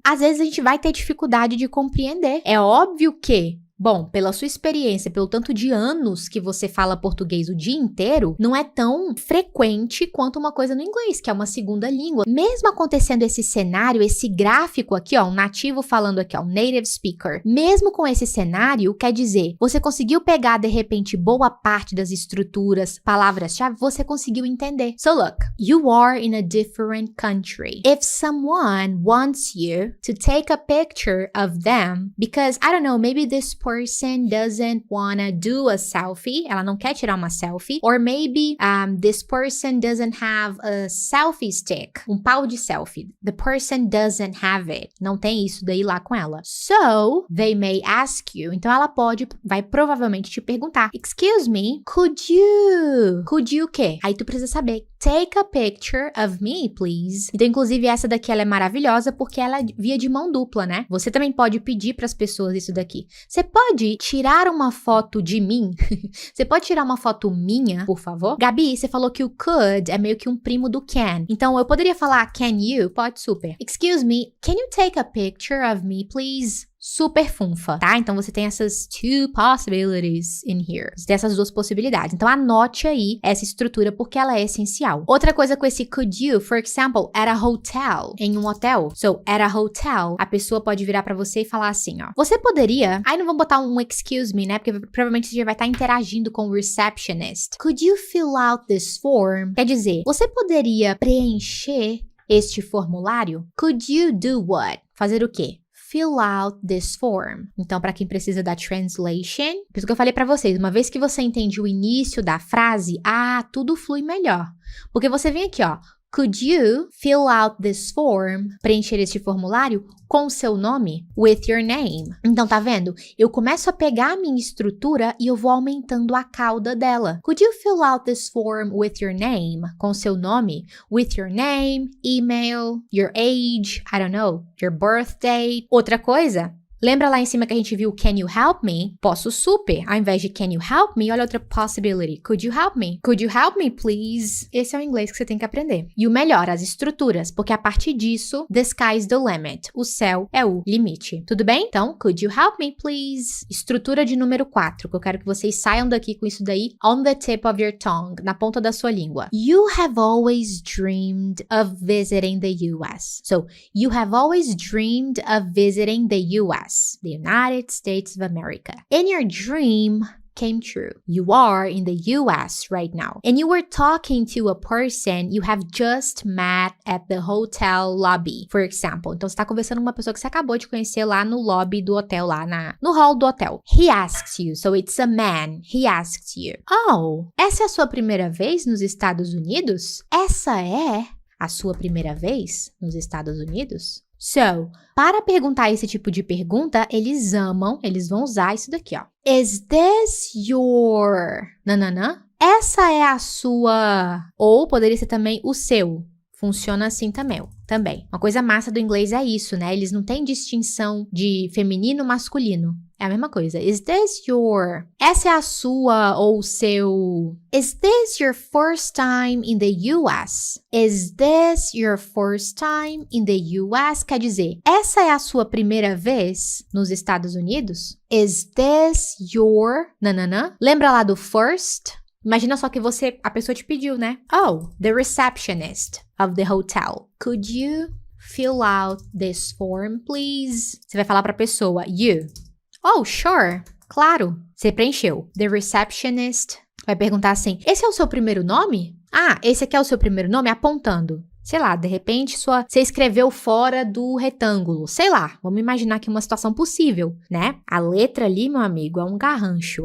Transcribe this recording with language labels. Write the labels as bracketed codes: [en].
[pt] Às vezes a gente vai ter dificuldade de compreender. É óbvio que, bom, pela sua experiência, pelo tanto de anos que você fala português o dia inteiro, não é tão frequente quanto uma coisa no inglês, que é uma segunda língua. Mesmo acontecendo esse cenário, esse gráfico aqui, ó, um nativo falando aqui, ó, um native speaker. Mesmo com esse cenário, quer dizer, você conseguiu pegar, de repente, boa parte das estruturas, palavras-chave, você conseguiu entender. [en] So look, you are in a different country. If someone wants you to take a picture of them, because, I don't know, maybe this person doesn't wanna do a selfie, [pt] ela não quer tirar uma selfie, [en] or maybe this person doesn't have a selfie stick, [pt] um pau de selfie. [en] The person doesn't have it. [pt] Não tem isso daí lá com ela. [en] So, they may ask you. [pt] Então ela vai provavelmente te perguntar, [en] excuse me, could you [pt] o quê? Aí tu precisa saber, [en] take a picture of me, please. [pt] Então, inclusive, essa daqui ela é maravilhosa porque ela é via de mão dupla, né? Você também pode pedir para as pessoas isso daqui. Você pode tirar uma foto de mim? Você pode tirar uma foto minha, por favor? Gabi, você falou que o could é meio que um primo do can. Então, eu poderia falar [en] can you? [pt] Pode, super. [en] Excuse me, can you take a picture of me, please? [pt] Super funfa, tá? Então você tem essas [en] two possibilities in here. [pt] Você tem essas duas possibilidades. Então anote aí essa estrutura porque ela é essencial. Outra coisa com esse [en] could you, for example, at a hotel, [pt] em um hotel. [en] So, at a hotel, [pt] a pessoa pode virar pra você e falar assim, ó. Você poderia... Aí não vou botar um [en] excuse me, [pt] né? Porque provavelmente você já vai estar interagindo com o receptionist. [en] Could you fill out this form? [pt] Quer dizer, você poderia preencher este formulário? [en] Could you do what? [pt] Fazer o quê? [en] Fill out this form. [pt] Então, para quem precisa da translation, por isso que eu falei para vocês, uma vez que você entende o início da frase, tudo flui melhor. Porque você vem aqui, ó, [en] could you fill out this form? [pt] Preencher este formulário com o seu nome? [en] With your name. [pt] Então, tá vendo? Eu começo a pegar a minha estrutura e eu vou aumentando a cauda dela. [en] Could you fill out this form with your name? [pt] Com o seu nome? [en] With your name, email, your age, I don't know, your birthday. [pt] Outra coisa... Lembra lá em cima que a gente viu [en] can you help me? [pt] Posso super. Ao invés de [en] can you help me, [pt] olha outra possibility. [en] Could you help me? Could you help me, please? [pt] Esse é o inglês que você tem que aprender. E o melhor, as estruturas, porque a partir disso, [en] the sky's the limit. [pt] O céu é o limite. Tudo bem? Então, [en] could you help me, please? [pt] Estrutura de número 4, que eu quero que vocês saiam daqui com isso daí [en] on the tip of your tongue, [pt] na ponta da sua língua. [en] You have always dreamed of visiting the US. So, you have always dreamed of visiting the US. The United States of America. And your dream came true. You are in the US right now. And you were talking to a person you have just met at the hotel lobby, for example. [pt] Então, você está conversando com uma pessoa que você acabou de conhecer lá no lobby do hotel, lá no hall do hotel. [en] He asks you, so it's a man. He asks you. Oh, [pt] essa é a sua primeira vez nos Estados Unidos? Essa é a sua primeira vez nos Estados Unidos? So, para perguntar esse tipo de pergunta, eles vão usar isso daqui, ó. [en] Is this your... [pt] Nananã? Essa é a sua... Ou poderia ser também o seu. Funciona assim também. Uma coisa massa do inglês é isso, né? Eles não têm distinção de feminino e masculino. É a mesma coisa. [en] Is this your... [pt] Essa é a sua ou o seu... [en] Is this your first time in the US? Is this your first time in the US? [pt] Quer dizer, essa é a sua primeira vez nos Estados Unidos? [en] Is this your... Nananã? [pt] Lembra lá do first? Imagina só que a pessoa te pediu, né? [en] Oh, the receptionist of the hotel. Could you fill out this form, please? [pt] Você vai falar pra pessoa, [en] you. Oh, sure. [pt] Claro. Você preencheu. The receptionist vai perguntar assim, esse é o seu primeiro nome? Esse aqui é o seu primeiro nome? Apontando. Sei lá, de repente você escreveu fora do retângulo. Sei lá, vamos imaginar aqui uma situação possível, né? A letra ali, meu amigo, é um garrancho.